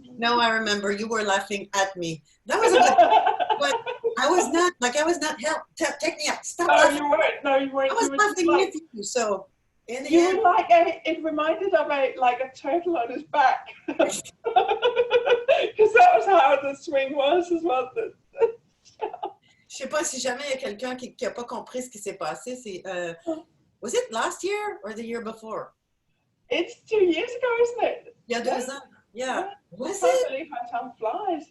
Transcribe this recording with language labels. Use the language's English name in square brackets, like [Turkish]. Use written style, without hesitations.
[English] No, I remember you were laughing at me. That was a good, but I was not, help, take me out, stop laughing. You weren't. I was laughing with you, so. In the You end, were like it reminded of a turtle on his back, because that was how the swing was as well. [French] Je sais pas si jamais il y a quelqu'un qui a pas compris ce qui s'est passé. C'est [English] was it last year or the year before? It's 2 years ago, isn't it? [French] Il y a 2 ans. Yeah. [English] Was it? I can't believe how time flies.